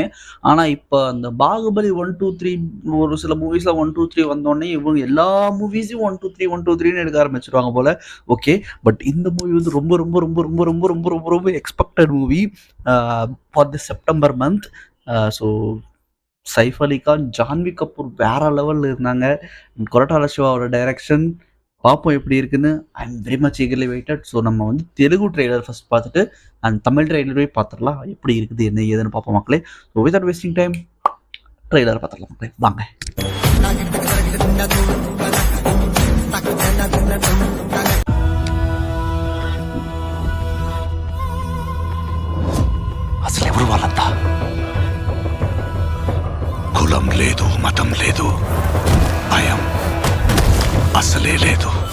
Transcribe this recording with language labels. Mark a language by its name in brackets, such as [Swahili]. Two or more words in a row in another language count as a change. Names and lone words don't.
[Tamil] ஆனால் இப்போ அந்த பாகுபலி 1, 2, 3 ஒரு சில மூவிஸில் 1, 2, 3 வந்தோடனே இவங்க எல்லா மூவிஸையும் 1, 2, 3 எடுக்க ஆரம்பிச்சிருவாங்க போல். [English] okay, but [Tamil] இந்த மூவி வந்து ரொம்ப ரொம்ப ரொம்ப ரொம்ப ரொம்ப ரொம்ப ரொம்ப ரொம்ப [English] expected movie for the September month. [Tamil] ஸோ சைஃப் அலி கான், ஜான்வி கபூர் வேற லெவலில் இருந்தாங்க. கொரட்டால சிவாவோட டைரக்ஷன் பார்ப்போம் எப்படி இருக்குன்னு. [English] I am very much eagerly waited. [Tamil] ஸோ நம்ம வந்து தெலுங்கு [English] trailer first [Tamil] பார்த்துட்டு அண்ட் தமிழ் ட்ரெய்லரே பார்த்துடலாம். எப்படி இருக்குது என்ன ஏதுன்னு பார்ப்போம் மக்களே. [English] so without wasting time trailer [Tamil] பார்த்துடலாம் மக்களே, வாங்க. [Telugu] అసలు ఎవరు వాళ్ళంతా? కులం లేదు, మతం లేదు, భయం అసలే లేదు.